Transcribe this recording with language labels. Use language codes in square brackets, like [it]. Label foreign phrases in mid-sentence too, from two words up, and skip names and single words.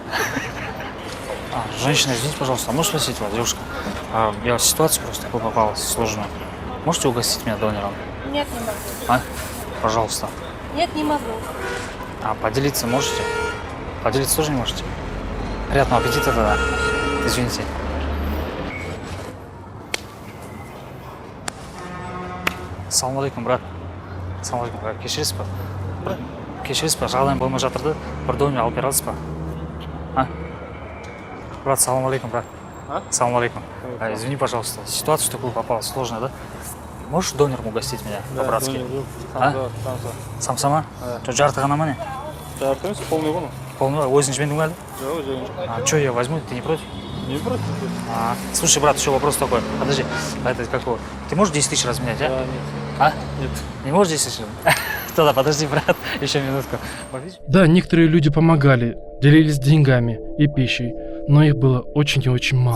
[ru] Женщина, извините, пожалуйста, а можно спросить вас, девушка? Я в ситуацию просто такую попал сложную. Можете угостить меня донором? Нет, не могу. А? Пожалуйста. Нет, не могу. А поделиться можете? Поделиться тоже не можете? Приятного аппетита тогда. Извините. [kk] Ассалам алейкум, брат. Ассалам алейкум, брат. Кешіресіз ба? Кешіресіз ба? Жағдайым болмай жатыр да. Бір донор алып бере аласыз ба? А? Брат, [ru] салам алейкум, брат. Салам алейкум. Извини, пожалуйста, ситуация в такую попала, сложная, да? Можешь донором угостить меня по-братски? А? Сам сама? Что, [kk] жарты ғана ма не? Жарты емес, [ru] полный вон. Полный, 80 минут надо? Да, уже. А что я возьму, ты не против? Не против? Слушай, брат, еще вопрос такой. Подожди, это какого? Ты можешь 10 тысяч разменять, а? Да, нет. А? Нет. Не можешь 10 тысяч? Тогда подожди, брат, еще минутку. Да, некоторые люди помогали, делились деньгами и пищей, но их было очень и очень мало.